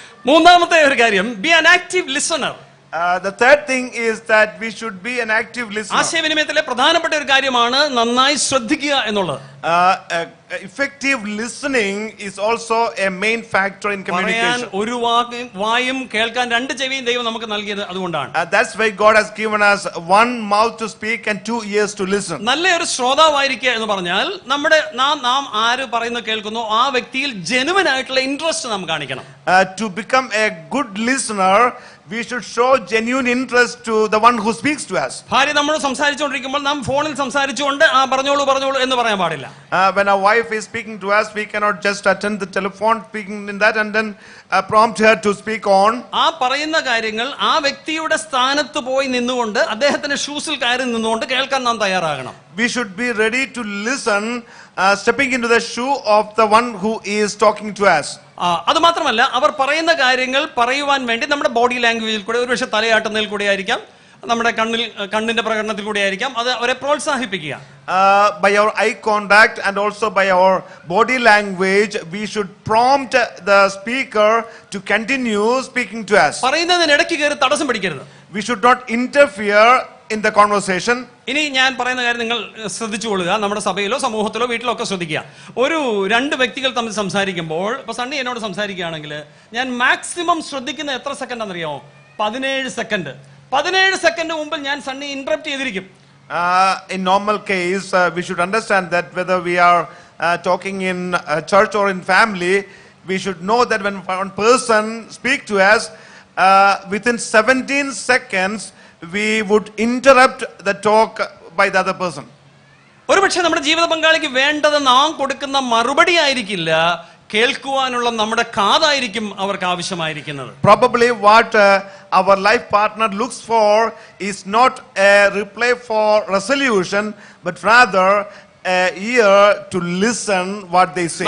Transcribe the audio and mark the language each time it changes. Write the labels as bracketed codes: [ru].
[ml] മൂന്നാമത്തെ ഒരു കാര്യം, [en] Be an active listener. The third thing is that we should be an active listener. [ml] ആശയവിനിമയത്തിലെ പ്രധാനപ്പെട്ട ഒരു കാര്യമാണ് നന്നായി ശ്രദ്ധിക്കുക എന്നുള്ളത്. [en] Effective listening is also a main factor in communication. [ml] ഒരു വായും കേൾക്കാൻ രണ്ട് ചെവിയും ദൈവം നമുക്ക് നൽകിയത് അതുകൊണ്ടാണ്. [en] That's why God has given us one mouth to speak and two ears to listen. [ml] നല്ലൊരു ശ്രോതാവായിരിക്കുക എന്ന് പറഞ്ഞാൽ നാം ആര് പറയുന്നത് കേൾക്കുന്നു ആ വ്യക്തിയിൽ ജെനുവൻ ആയിട്ടുള്ള ഇൻട്രസ്റ്റ് നാം കാണിക്കണം. [en] To become a good listener, we should show genuine interest to the one who speaks to us. [ml] ഭാര്യ നമ്മളോട് സംസാരിച്ചുകൊണ്ടിരിക്കുമ്പോൾ നാം ഫോണിൽ സംസാരിച്ചുകൊണ്ട് പറഞ്ഞോളൂ എന്ന് പറയാൻ പാടില്ല. [en] When our wife is speaking to us, we cannot just attend the telephone speaking in that and then prompt her to speak on. [ml] ആ പറയുന്ന കാര്യങ്ങൾ ആ വ്യക്തിയുടെ സ്ഥാനത്ത് പോയി നിന്നുകൊണ്ട് അദ്ദേഹത്തിന്റെ ഷൂസിൽ കയറി നിന്നുകൊണ്ട് കേൾക്കാൻ നാം തയ്യാറാകണം. [en] We should be ready to listen, stepping into the shoe of the one who is talking to us. [ml] അത് മാത്രമല്ല, അവർ പറയുന്ന കാര്യങ്ങൾ പറയുവാൻ വേണ്ടി നമ്മുടെ ബോഡി ലാംഗ്വേജിൽ കൂടെ, ഒരുപക്ഷെ തലയാട്ടുന്നതിൽ കൂടെ ആയിരിക്കാം, നമ്മുടെ കണ്ണിന്റെ പ്രകടനത്തിൽ കൂടെ ആയിരിക്കാം, അത് അവരെ പ്രോത്സാഹിപ്പിക്കുക. [en] By our eye contact and also by our body language, we should prompt the speaker to continue speaking to us. [ml] പറയുന്നതിനിടയ്ക്ക് കയറി തടസ്സം പിടിക്കരുത്. [en] We should not interfere in the conversation. [ml] ഇനി ഞാൻ പറയുന്ന കാര്യം നിങ്ങൾ ശ്രദ്ധിച്ചുകൊള്ളുക. നമ്മുടെ സഭയിലോ സമൂഹത്തിലോ വീട്ടിലോ ഒക്കെ ശ്രദ്ധിക്കുക. ഒരു രണ്ട് വ്യക്തികൾ തമ്മിൽ സംസാരിക്കുമ്പോൾ, ഇപ്പൊ സണ്ണി എന്നോട് സംസാരിക്കുകയാണെങ്കിൽ ഞാൻ മാക്സിമം ശ്രദ്ധിക്കുന്ന എത്ര സെക്കൻഡ് ആണെന്നറിയാമോ? 17 സെക്കൻഡ്. 17 സെക്കൻഡ് മുമ്പിൽ ഞാൻ സണ്ണി ഇന്ററപ്റ്റ് ചെയ്തിരിക്കും. [en] In normal case, we should understand that whether we are talking in church or in family, we should know that when one person speaks to us, within 17 seconds, we would interrupt the talk by the other person. [ml] ഒരുപക്ഷെ നമ്മുടെ ജീവിത പങ്കാളിക്ക് വേണ്ടത് നാം കൊടുക്കുന്ന മറുപടി ആയിരിക്കില്ല, കേൾക്കുവാനുള്ള നമ്മുടെ കാതായിരിക്കും അവർക്ക് ആവശ്യമായിരിക്കുന്നത്. [en] Probably what our life partner looks for is not a reply for resolution, but rather ear to listen what they say.